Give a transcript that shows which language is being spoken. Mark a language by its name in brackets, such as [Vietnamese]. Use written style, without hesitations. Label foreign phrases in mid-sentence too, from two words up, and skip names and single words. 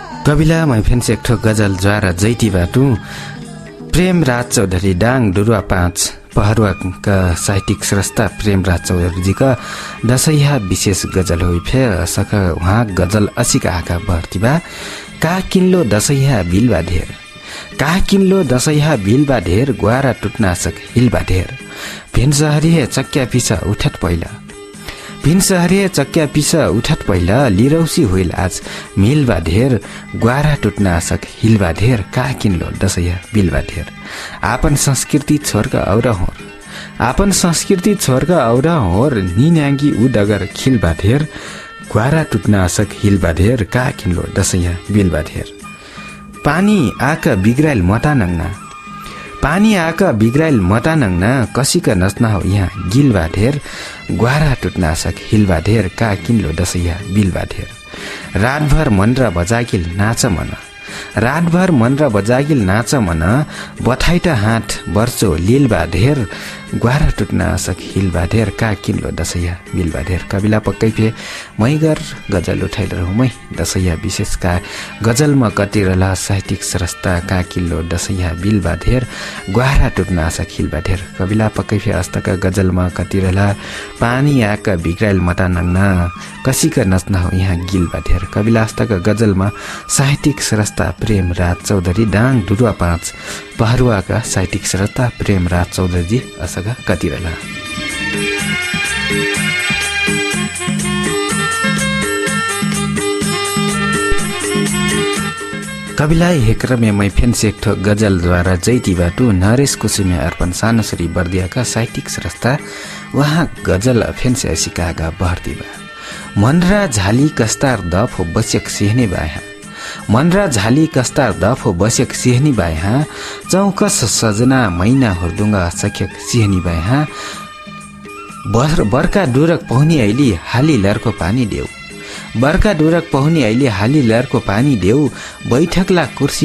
[Dangaura Tharu] कविला मै फेन्स एकठो गजल ज्वारा जैती बाटु प्रेमराज चौधरी डाङ डुरुवा 5 पहरुवाका साहित्यिक स्रष्टा प्रेमराज चौधरीजीका दशैहा विशेष गजल होइ फे सक उहाँ गजल असिका आका बर्तिबा का किन्लो दशैहा बिलबा ढेर का किन्लो दशैहा बिलबा ढेर ग्वारा टुट्नासक हिलबा ढेर भिनसहरिए चक्या पिसा उठत पहिला भिनसहरिए चक्या पिसा उठत पहिला लिरौसी होइल आज मिलबा ढेर ग्वारा टुट्नासक हिलबा ढेर का किन्लो दशैहा बिलबा ढेर आपन संस्कृति छोरका औरा होर आपन संस्कृति छोरका औरा होर निन्याङ्गी उडगर खिलबा ढेर ग्वारा टुट्नासक हिलबा ढेर का किन्लो दशैहा बिलबा ढेर पानी आका बिग्राइल मता नङ्ना पानी आका बिग्राइल मता नङ्ना कसिका नच्ना हो यहाँ गिलबा ढेर ग्वारा टुट्नासक हिलबा ढेर का किन्लो दशैहा बिलबा ढेर रातभर मन र बजागिल नाच मन रातभर मन र बजागिल नाच मन बथाइटा हात बर्चो लिलबा ढेर ग्वारा टुट्नासक हिलबा ढेर का किन्लो दशैहा बिलबा ढेर कविला पक्कै फे मैगर गजल उठाइल रहु मै दशैहा विशेषका गजलमा कति रहला साहित्यिक स्रष्टा का किन्लो दशैहा बिलबा ढेर ग्वारा टुट्नासक हिलबा ढेर कविला पक्कै फे अस्तका गजलमा कति रहला पानी आका बिग्राइल मता नङ्ना कसिका नच्ना हो यहाँ गिलबा ढेर कविला अस्तका गजलमा साहित्यिक स्रष्टा प्रेमराज चौधरी डाङ डुरुवा 5 पहरुवाका साहित्यिक स्रष्टा प्रेमराज चौधरीजी असगा कति रहला कविलाई हेक्रमे मै फेन्स एकठो गजलद्वारा जैती बाटु नरेश कुसुमे अर्पण सानसरी बर्दियाका साहित्यिक स्रष्टा उहाँ गजल फेन्स सिकागा बहर्दिबा मनरा झाली कस्तार दफ हो बस्यक सिहने बाया मनरा झाली कस्तार दफ हो बस्यक सिहनी बाया चौकस सजना मैना हुर्दुङ्गा सख्यक सिहनी बाया बर्का डुरक पहुनी ऐली हाली लरको पानी देऊ बर्का डुरक पहुनी ऐली हाली लरको पानी देऊ बैठकला कुर्सी